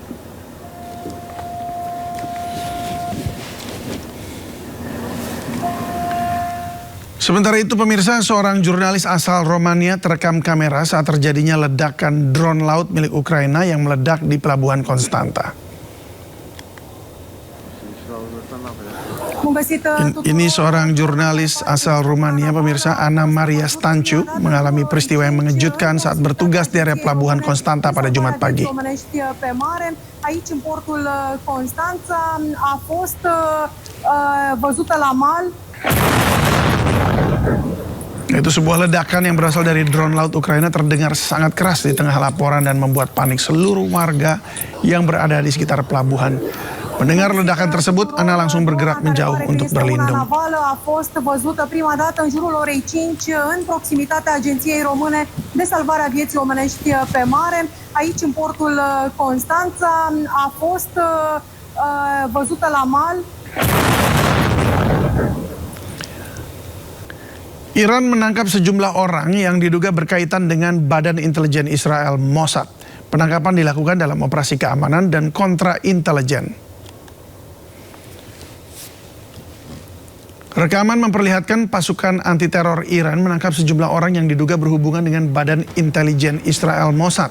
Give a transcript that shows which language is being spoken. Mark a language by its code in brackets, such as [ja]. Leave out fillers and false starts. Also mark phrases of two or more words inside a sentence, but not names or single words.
[id] Sementara itu pemirsa, seorang jurnalis asal Romania terekam kamera saat terjadinya ledakan drone laut milik Ukraina yang meledak di pelabuhan Konstanta. Ini seorang jurnalis asal Rumania, pemirsa, Ana Maria Stanciu, mengalami peristiwa yang mengejutkan saat bertugas di area pelabuhan Konstanta pada Jumat pagi. [ro] Aici, în portul Constanța, a fost văzută la mal. [id] Itu sebuah ledakan yang berasal dari drone laut Ukraina terdengar sangat keras di tengah laporan dan membuat panik seluruh warga yang berada di sekitar pelabuhan. Mendengar ledakan tersebut, Ana langsung bergerak menjauh untuk berlindung. [ro] A fost văzută prima dată în jurul orei 5 în proximitatea Agenției Române de Salvare a Vieții Omenești pe Mare. Aici, în portul Constanța, a fost văzută la mal. [id] Iran menangkap sejumlah orang yang diduga berkaitan dengan Badan Intelijen Israel Mossad. Penangkapan dilakukan dalam operasi keamanan dan kontra-intelijen. Rekaman memperlihatkan pasukan anti-teror Iran menangkap sejumlah orang yang diduga berhubungan dengan Badan Intelijen Israel Mossad.